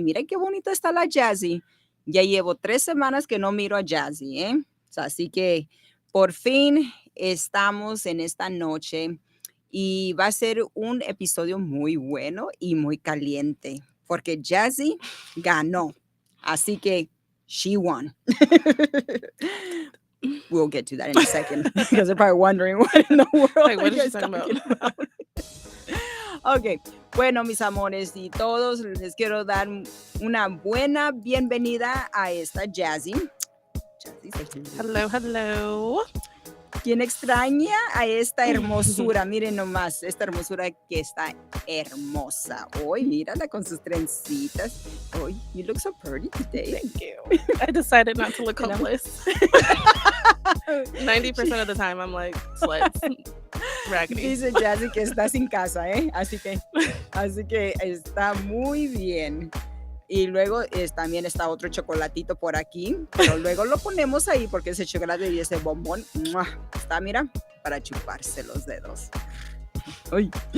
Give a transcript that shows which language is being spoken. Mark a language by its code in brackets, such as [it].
[es] Miren qué bonita está la Jazzy. Ya llevo 3 semanas que no miro a Jazzy, ¿eh? Así que por fin estamos en esta noche y va a ser un episodio muy bueno y muy caliente, porque Jazzy ganó. Así que [en] she won. We'll get to that in a second because they're probably wondering what in the world Like, what are you is she guys talking talking about? [es] Ok, bueno, mis amores y todos, les quiero dar una buena bienvenida a esta Jazzy. [en] Hello. [es] ¿Quién extraña a esta hermosura? Miren nomás, esta hermosura que está hermosa. Hoy, mírala con sus trencitas. [en] Oh, you look so pretty today. Thank you. I decided not to look homeless. 90% of the time I'm like sweats, raggedy. [es] Dice Jazzy que está sin casa, ¿eh? Así que está muy bien. Y luego también está otro chocolatito por aquí, pero luego lo ponemos ahí porque ese chocolate y ese bombón está, mira, para chuparse los dedos. Uy.